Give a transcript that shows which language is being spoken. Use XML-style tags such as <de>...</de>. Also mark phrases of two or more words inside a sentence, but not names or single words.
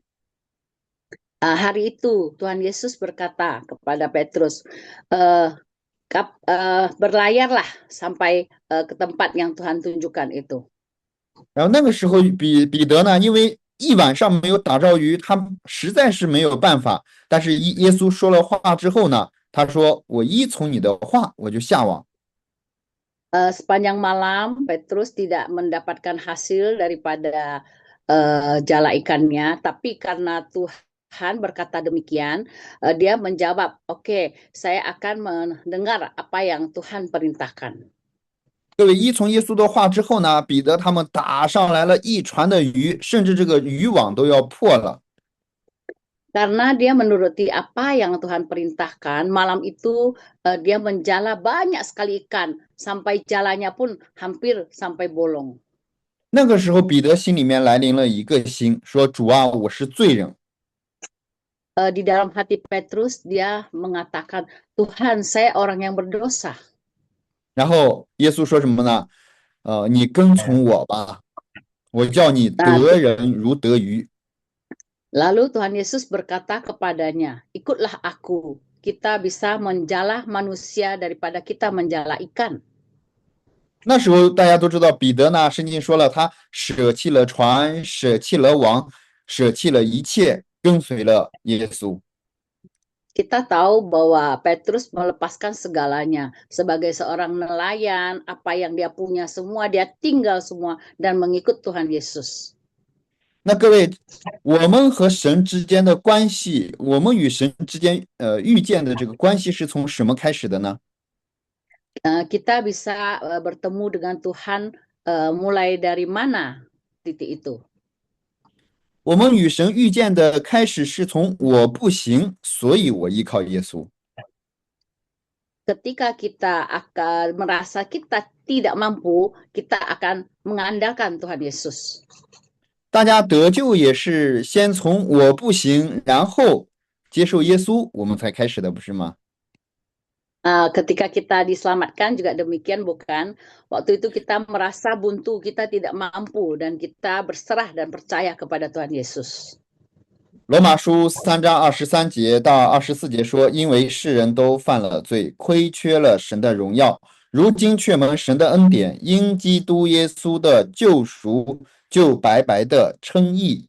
<id>Hari itu Tuhan Yesus berkata kepada Petrus, berlayarlah sampai ke tempat yang Tuhan tunjukkan itu.</id> <zh>然后那个时候彼得呢，因为一晚上没有打着鱼，他实在是没有办法。但是耶稣说了话之后呢，他说：“我依从你的话，我就下网。”</zh> <id>Sepanjang malam Petrus tidak mendapatkan hasil daripada jala ikannya, tapi karena Tuhan berkata demikian, dia menjawab, "Oke, saya akan mendengar apa yang Tuhan perintahkan."</id> <zh>各位依从耶稣的话之后呢，彼得他们打上来了一船的鱼，甚至这个渔网都要破了。</zh> <id>Karena dia menuruti apa yang Tuhan perintahkan, malam itu dia menjala banyak sekali ikan, sampai jalannya pun hampir sampai bolong.</id> <zh>那个时候，彼得心里面来临了一个心，说：“主啊，我是罪人。”</zh> <id>Di dalam hati Petrus dia mengatakan, Tuhan, saya orang yang berdosa.</id> <zh>然后耶稣说什么呢？你跟从我吧，我叫你得人如得鱼。</zh> <id>Lalu Tuhan Yesus berkata kepadanya, ikutlah aku, kita bisa menjala manusia daripada kita menjala ikan.</id> <zh>那时候大家都知道，彼得呢，圣经说了，他舍弃了船，舍弃了网，舍弃了一切，跟随了耶稣。</zh> <id>Kita tahu bahwa Petrus melepaskan segalanya. Sebagai seorang nelayan, apa yang dia punya semua, dia tinggal semua dan mengikut Tuhan Yesus.</id> <zh>那各位，我们和神之间的关系，我们与神之间遇见的这个关系是从什么开始的呢？</zh> <id>kita bisa bertemu dengan Tuhan mulai dari mana titik itu.</id> <zh>我们与神遇见的开始是从我不行，所以我依靠耶稣。</zh> <id>Ketika kita akan merasa kita tidak mampu, kita akan mengandalkan Tuhan Yesus.</id> <zh>大家得救也是先从我不行，然后接受耶稣，我们才开始的，不是吗？</zh> <id>Ketika kita diselamatkan juga demikian, bukan? Waktu itu kita merasa buntu, kita tidak mampu, dan kita berserah dan percaya kepada Tuhan Yesus.</id> <zh>罗马书3章23节到24节说：“因为世人都犯了罪，亏缺了神的荣耀，如今却蒙神的恩典，因基督耶稣的救赎，就白白的称义。”</zh>